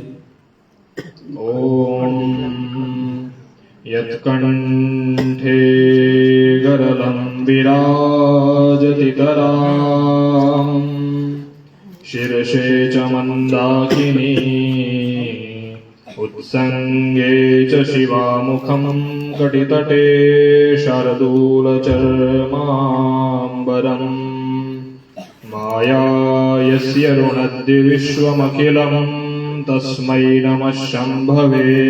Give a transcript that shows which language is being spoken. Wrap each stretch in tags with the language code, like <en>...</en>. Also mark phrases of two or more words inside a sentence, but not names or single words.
<sa>ओम् यत्कण्ठे गरलं विराजति तराम्, शिरसि च मन्दाकिनी, उत्संगे च शिवामुखं कटितटे शार्दूलचर्माम्बरम्, माया यस्य ऋणद्य विश्वमखिलं तस्मै नमः शम्भवे.</sa>